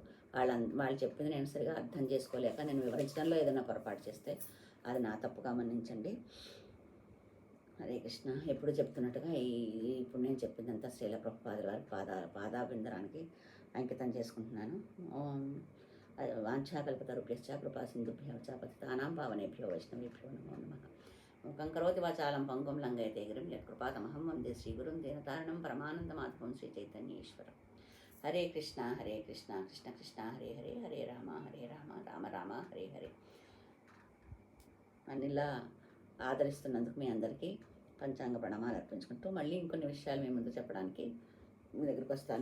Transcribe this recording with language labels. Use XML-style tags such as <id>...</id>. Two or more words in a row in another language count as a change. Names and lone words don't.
<te>వాళ్ళు చెప్పింది నేను సరిగా అర్థం చేసుకోలేక నేను వివరించడంలో ఏదైనా పొరపాటు చేస్తే అది నా తప్పుగా మన్నించండి.</te> <sa>హరే కృష్ణ.</sa> <te>ఎప్పుడు చెప్తున్నట్టుగా ఇప్పుడు నేను చెప్పిందంతా శ్రీల ప్రభుపాదుల వారి పాదాభిందరానికి అంకితం చేసుకుంటున్నాను.</te> <sa>ఓం వాంఛాకల్పతరుభ్యశ్చ కృపా సింధుభ్యో చ పతితానాం పావనేభ్యో వైష్ణవేభ్యో నమో నమః. ముఖం కరోతి వాచాలం పంగుం లంఘయతే గిరిం యత్కృపాతమహం వందే శ్రీగురుం దీనతారణం పరమానందమాధవం శ్రీ చైతన్యేశ్వరం. హరే కృష్ణ కృష్ణ కృష్ణ హరే హరే, హరే రామ రామ రామ హరే హరే.</sa> <te>అన్నిలా ఆదరిస్తున్నందుకు మీ అందరికీ పంచాంగ ప్రణామాలు అర్పించుకుంటూ మళ్ళీ ఇంకొన్ని విషయాలు మీ ముందు చెప్పడానికి మీ దగ్గరికి వస్తాను.</te>